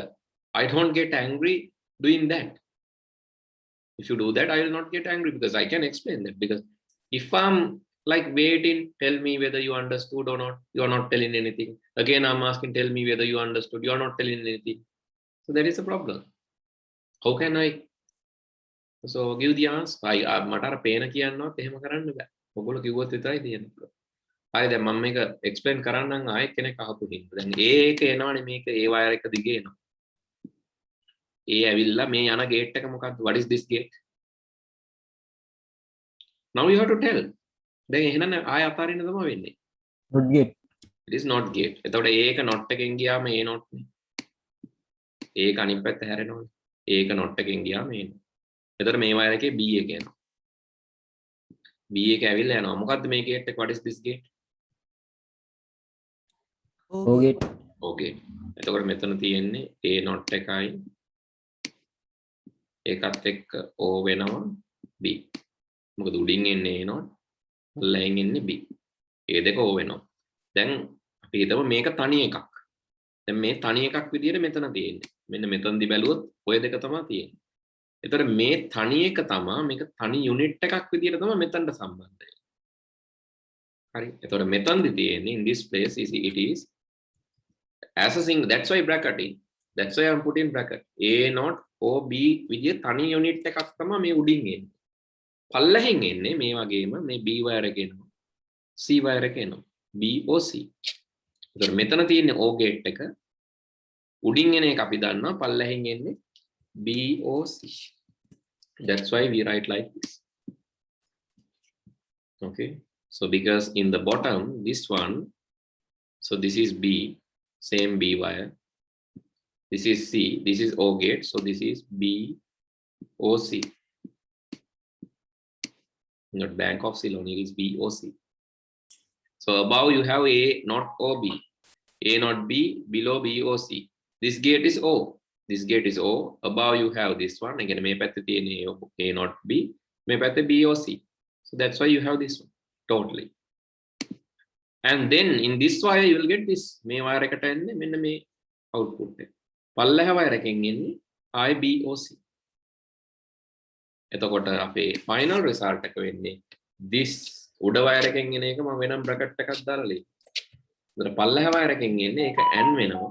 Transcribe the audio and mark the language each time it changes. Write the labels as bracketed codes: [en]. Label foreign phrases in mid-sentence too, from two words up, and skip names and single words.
[en] I don't get angry doing that. If you do that, I will not get angry because I can explain that. Because if I'm like waiting, tell me whether you understood or not. You are not telling anything. Again, I'm asking, tell me whether you understood. You are not telling anything. So that is a problem. How can I? So give the answer. [si] මට අර පේන කියන්නවත් එහෙම කරන්න බෑ. ඔයගොල්ලෝ කිව්වොත් විතරයි තියෙන්නේ. හරි දැන් මම මේක එක්ස්ප්ලেইন කරන්නම් ආයෙ කෙනෙක් අහපු හින්දා. දැන් ඒක එනවනේ මේක ඒ වයර් එක දිගේ එනවා. ඒ ඇවිල්ලා මේ යන ගේට් එක මොකක්ද? [en] What is this gate? Now you have to tell. [si] දැන් එහෙනම් ආයෙ අතාරින්න තමයි වෙන්නේ. [en] Not gate. It is not gate. [si] එතකොට ඒක not එකෙන් ගියාම ඒ not නේ. ඒක අනිත් පැත්ත හැරෙනවනේ. ඒක not එකෙන් ගියාම ඒ. එතකොට මේ වයර් එකේ B එක යනවා. B එක ඇවිල්ලා යනවා. මොකද්ද මේ gate එක? [en] What is this gate? O gate. [si] Okay. එතකොට මෙතන තියෙන්නේ A not එකයි ඒකත් එක්ක O වෙනවා B. මොකද උඩින් එන්නේ A not, ලැයින් එන්නේ B. ඒ දෙක O වෙනවා. දැන් අපි හිතමු මේක තනි එකක්. දැන් මේ තනි එකක් විදියට මෙතන තියෙන්නේ. මෙන්න මෙතනදි බැලුවොත් ඔය දෙක තමයි තියෙන්නේ. එතකොට මේ තනි එක තමයි මේක තනි යුනිට් එකක් විදියට තමයි මෙතනට සම්බන්ධ වෙන්නේ. [en] හරි. එතකොට මෙතනදි තියෙන්නේ in this place it is as a single. That's why bracketing. That's why I'm putting bracket. [si] A not O B විදිය තනි යුනිට් එකක් තමයි මේ උඩින් එන්නේ. පල්ලෙහින් එන්නේ මේ වගේම මේ B වයර් එක එනවා. C වයර් එක එනවා. B O C. එතකොට මෙතන තියෙන්නේ O ගේට් එක. උඩින් එන එක අපි දන්නවා පල්ලෙහින් එන්නේ B O C. [en] That's why we write like this. Okay. So because in the bottom this one, so this is B, same B wire. This is C, this is O gate, so this is B O C. Not Bank of Ceylon, it is B O C. So above you have A not O B, A not B, below B O C. This gate is O, this gate is O. Above you have this one again. [si] මේ පැත්තේ තියෙන A not B, මේ පැත්තේ B O C. [en] So that's why you have this one totally. And then in this wire you will get this. [si] මේ wire එකට එන්නේ මෙන්න මේ output එක. පල්ලෙහා wire එකෙන් එන්නේ IBOC. එතකොට අපේ [en] final result [si] එක වෙන්නේ this උඩ wire එකෙන් එන එක මම වෙනම bracket එකක් දාලා ලියනවා. එතකොට පල්ලෙහා wire එකෙන් එන්නේ ඒක N වෙනවා.